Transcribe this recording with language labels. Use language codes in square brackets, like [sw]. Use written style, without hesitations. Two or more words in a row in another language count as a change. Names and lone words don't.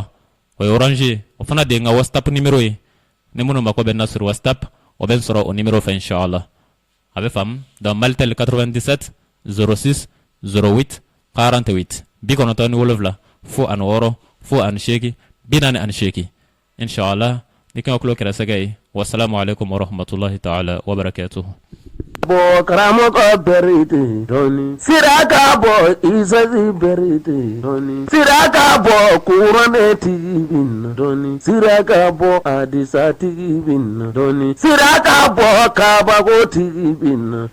[bm] o ye orange o fana de ye n ka whatsapp numéro ye ni minnu mako bɛ n na sur whatsapp o bɛ n sɔrɔ o numéro fɛ inchallah a bɛ faamu donc Malitel 97 06 08 48 97 fo ani 6 fo ani 8 48 inchallah ni kan kulo kɛra sɛgɛ ye [ar] والسلام عليكم ورحمة الله تعالى وبركاته [bm] bo karamɔgɔ berete dɔɔni sira ka bɔ isazi berete dɔɔni sira ka bɔ kuranɛ tigi bin dɔɔni sira ka bɔ adisa tigi bin dɔɔni sira ka bɔ kabako tigi bin